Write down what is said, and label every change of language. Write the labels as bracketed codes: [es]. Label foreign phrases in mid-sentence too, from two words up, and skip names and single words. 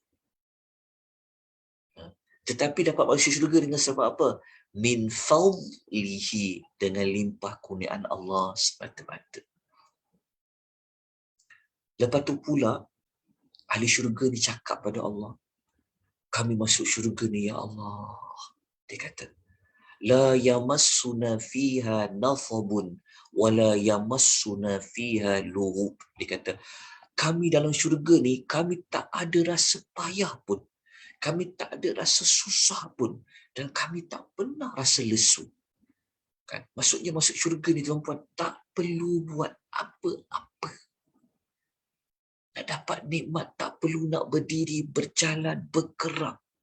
[ms] Tetapi dapat masuk syurga dengan sebab apa? [ar] من فضله, [ms] dengan limpah kurniaan Allah semata-mata. Lepas tu pula ahli syurga ni cakap pada Allah, kami masuk syurga ni [ar] يا الله. [ms] Dia kata, [ar] لا يمسنا فيها نصب ولا يمسنا فيها لغوب. [ms] Dia kata, kami dalam syurga ni, kami tak ada rasa payah pun, kami tak ada rasa susah pun, dan kami tak pernah rasa lesu. Kan? Maksudnya masuk syurga ni tuan-puan, tak perlu buat apa-apa. Nak dapat nikmat, tak perlu nak berdiri, berjalan, bergerak.